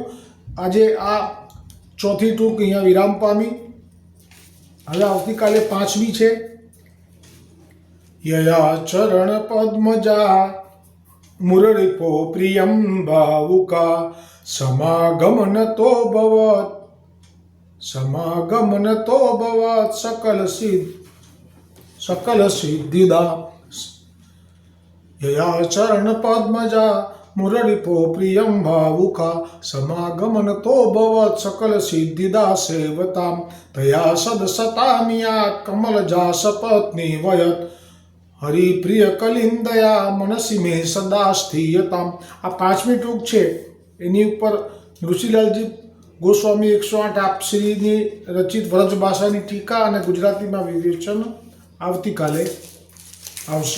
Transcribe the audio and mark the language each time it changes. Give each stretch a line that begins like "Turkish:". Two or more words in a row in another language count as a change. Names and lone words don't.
Gujarati: આજે આ ચોથી ટૂંક અહીંયા વિરામ પામી. હવે આવતીકાલે 5મી છે.
Sanskrit: यया चरण पद्मजा मुररिपो प्रियम भावुका समागमन तो भवत समागमन तो भवत् सकल सिद्धिदा यया चरण पद्मजा मुररिपो प्रियं भावुका समागमन तो भवत् सकल सिद्धिदा सेवतां तया सदसतामियात् कमलजा सपत्नी वयत् हरिप्रिय कलिंदया मनसी में सदा स्थियताम.
Gujarati: આ પાંચમી ટૂંક છે એની ઉપર ઋષિલાલજી ગોસ્વામી 108 આપશ્રીની રચિત વ્રજ ભાષાની ટીકા અને ગુજરાતીમાં વિવેચન આવતીકાલે આવશે.